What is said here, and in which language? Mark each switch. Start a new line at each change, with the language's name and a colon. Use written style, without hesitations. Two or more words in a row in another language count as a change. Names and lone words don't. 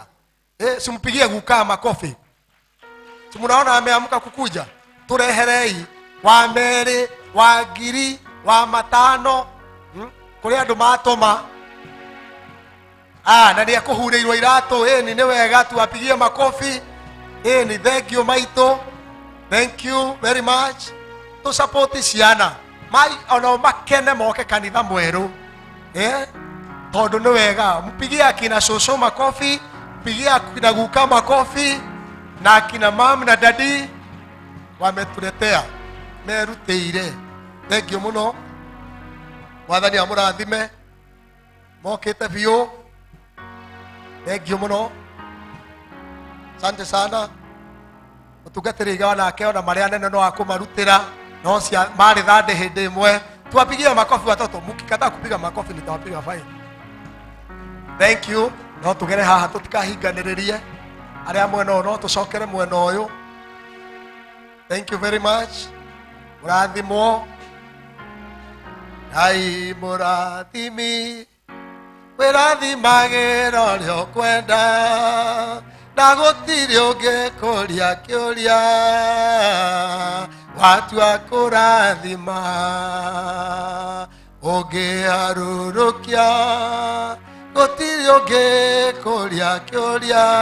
Swahili: Simpigie guka makofi. Tumunaona ameamka kukuja.
Kikuyu: Tureherei wa meri, wa ngiri, wa matano. Kũrĩ andũ matũma. Na nĩ akũhurĩirwo iratũ nĩ wega
Swahili: tuwapigie makofi.
English: Ni thank you maitũ. Thank you very much. To support ciana.
Kikuyu: Mai ona makene moke kanitha mwerũ. Tondũ nĩ wega mpigie akina cũcũ makofi, mpigie akina guka makofi na akina mam na dadi wametuletea merutĩire.
English: Thank you
Kikuyu: mũno. Mwathani amũrathime. Mokĩte biũ.
English: Thank you
Kikuyu: mũno.
Swahili: Asante sana.
Kikuyu: Mutungatĩri igawa nake ona marĩa nene no akũmarutĩra no cia marĩ thande hĩndĩ ĩmwe.
Swahili: Tuwapigie makofi watoto. Mkikataa kupiga makofi nitawapiga fine.
English: Thank you.
Kikuyu: No tugere haha tutikahinganĩrĩrie. Arĩa mwena ũyũ no tũcokere mwena ũyũ.
English: Thank you very much.
Kikuyu: Mũrathimwo. Ngai mũrathimi. Wĩrathimagĩra ũrĩa ũkwenda na gũtirĩ ũngĩkũria kĩũria watua kũrathima ũngĩharũrũkia gũtirĩ ũngĩkũria kĩũria